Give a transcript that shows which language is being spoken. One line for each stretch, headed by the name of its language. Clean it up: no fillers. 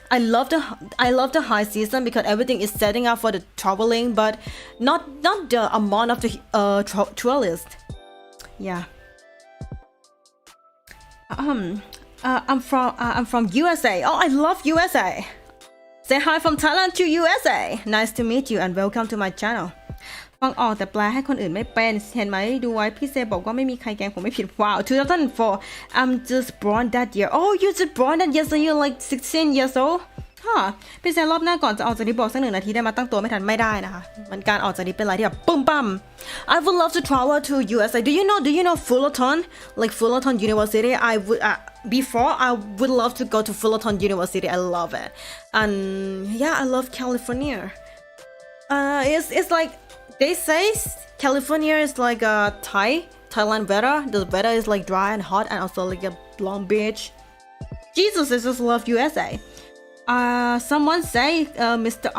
English: I love the high season because everything is setting up for the traveling, but not the amount of the tourists. Yeah. I'm from USA. Oh, I love USA. Say hi from Thailand to USA. Nice to meet you and welcome to my channel.
Thai: ฟังออกแต่แปลให้คนอื่นไม่เป็นเห็นไหมดูไว้พี่เซบอกว่าไม่มีใครแกล้งผมไม่ผิด
English: Wow 2004 I'm just born that year Oh you just born that year so you're like 16 years old
Thai: ค่ะพี่เซรอบหน้าก่อนจะออกจากนี้บอกสัก1 นาทีได้มาตั้งตัวไม่ทันไม่ได้นะคะมันการออกจากนี้เป็นอะไรที่แบบปุ้มปั้ม
English: I would love to travel to USA do you know Fullerton like Fullerton University I would before I would love to go to Fullerton University I love it and yeah I love California it's like they say California is like a Thailand weather the weather is like dry and hot and also like a Long Beach Jesus I just love USA someone say Mr.